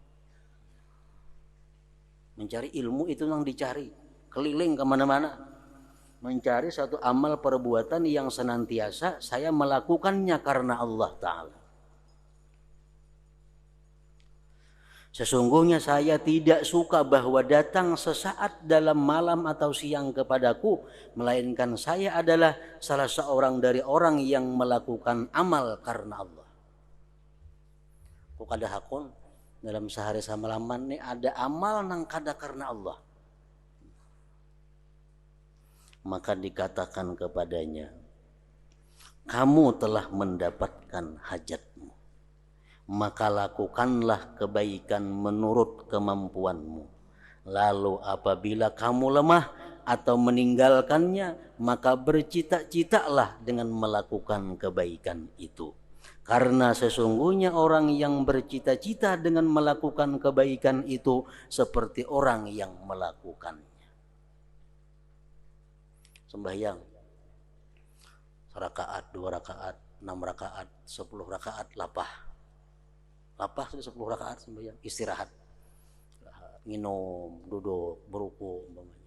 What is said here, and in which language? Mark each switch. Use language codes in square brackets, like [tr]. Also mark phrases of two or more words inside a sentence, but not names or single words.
[id] Mencari ilmu itu yang dicari, keliling kemana-mana, mencari satu amal perbuatan yang senantiasa saya melakukannya karena Allah Ta'ala. Sesungguhnya saya tidak suka bahwa datang sesaat dalam malam atau siang kepadaku, melainkan saya adalah salah seorang dari orang yang melakukan amal karena Allah. [bjn] Kok kada hakun dalam sehari samalaman nih ada amal nang kada karena Allah, [id] maka dikatakan kepadanya, kamu telah mendapatkan hajatmu, maka lakukanlah kebaikan menurut kemampuanmu. Lalu apabila kamu lemah atau meninggalkannya, maka bercita-citalah dengan melakukan kebaikan itu. Karena sesungguhnya orang yang bercita-cita dengan melakukan kebaikan itu seperti orang yang melakukannya. Sembahyang 1 rakaat, 2 rakaat, 6 rakaat, 10 rakaat lapah. Lapah sudah 10 rakaat sembahyang, istirahat. Minum, duduk, beruku umpamanya.